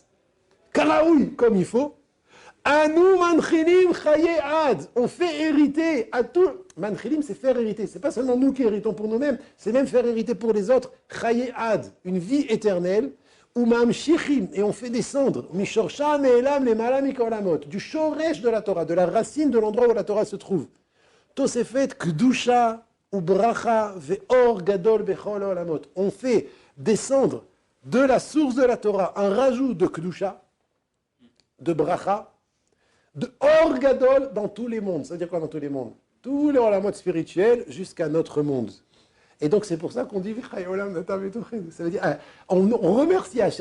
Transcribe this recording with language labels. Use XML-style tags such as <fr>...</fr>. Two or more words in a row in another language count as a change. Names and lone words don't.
<fr>Karaoui, comme il faut.</fr> <he>אנו מנחילים חיי עד.</he> <fr>On fait hériter à tout. Manchilim, c'est faire hériter. C'est pas seulement nous qui héritons pour nous-mêmes, c'est même faire hériter pour les autres.</fr> <he>חיי עד,</he> <fr>une vie éternelle.</fr> <he>וממשיכים,</he> <fr>et on fait descendre.</fr> <he>משורשה נעלם למעלה מכל העולמות.</he> <fr>Du shoresh de la Torah, de la racine de l'endroit où la Torah se trouve.</fr> <he>תוספת קדושה וברכה ואור גדול בכל עולמות.</he> <fr>On fait descendre de la source de la Torah un rajout de Kedusha, de Bracha, de</fr> <he>אור גדול</he> <fr>dans tous les mondes. Ça veut dire quoi dans tous les mondes? Tous les olamot spirituels jusqu'à notre monde. Et donc c'est pour ça qu'on dit ça veut dire on remercie Hachem.</fr>